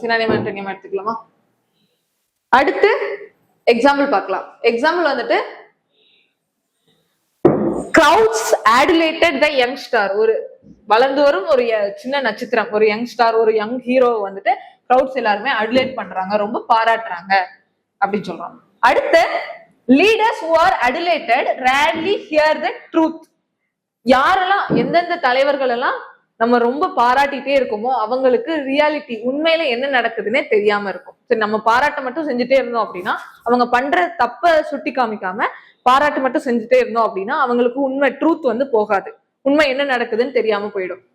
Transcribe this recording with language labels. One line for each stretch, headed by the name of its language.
Tamil: Synonym ஆண்டோனியமா எடுத்துக்கலாமா? அடுத்து example பார்க்கலாம்.
English: example
Tamil: வந்துட்டு
English: Crowds adulated the young star.
Tamil: ஒரு வளர்ந்து வரும் ஒரு சின்ன நட்சத்திரம், ஒரு யங் ஸ்டார், ஒரு யங் ஹீரோ வந்துட்டு கிரவுட்ஸ் எல்லாருமே அடுலேட் பண்றாங்க, ரொம்ப பாராட்டுறாங்க அப்படின்னு சொல்றாங்க. அடுத்து
English: leaders who are adulated rarely hear the truth.
Tamil: யாரெல்லாம் எந்தெந்த தலைவர்கள் எல்லாம் நம்ம ரொம்ப பாராட்டிட்டே இருக்கோமோ அவங்களுக்கு ரியாலிட்டி, உண்மையில என்ன நடக்குதுன்னே தெரியாம இருக்கும். சரி, நம்ம பாராட்ட மட்டும் செஞ்சுட்டே இருந்தோம் அப்படின்னா, அவங்க பண்ற தப்ப சுட்டி காமிக்காம பாராட்டு மட்டும் செஞ்சுட்டே இருந்தோம் அப்படின்னா அவங்களுக்கு உண்மை ட்ரூத் வந்து போகாது, உண்மை என்ன நடக்குதுன்னு தெரியாம போயிடும்.